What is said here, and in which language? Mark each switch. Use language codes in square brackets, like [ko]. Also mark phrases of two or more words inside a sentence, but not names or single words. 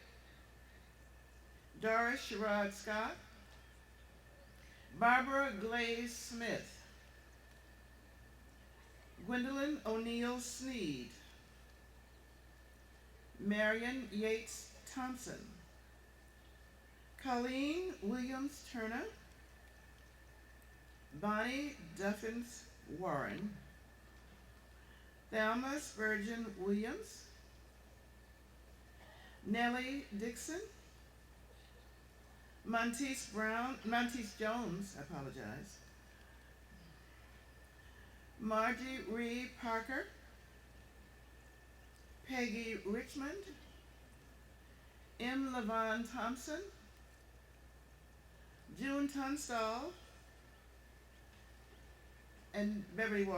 [en] Doris Sherrod Scott, Barbara Glaze Smith, Gwendolyn O'Neill Sneed, Marion Yates Thompson, Colleen Williams Turner, Bonnie Duffins Warren, Thelma Spurgeon Williams, Nellie Dixon, Monteith Jones, I apologize, Margie Reed Parker, Peggy Richmond, M. Levon Thompson, June Tunstall, and Beverly Walker.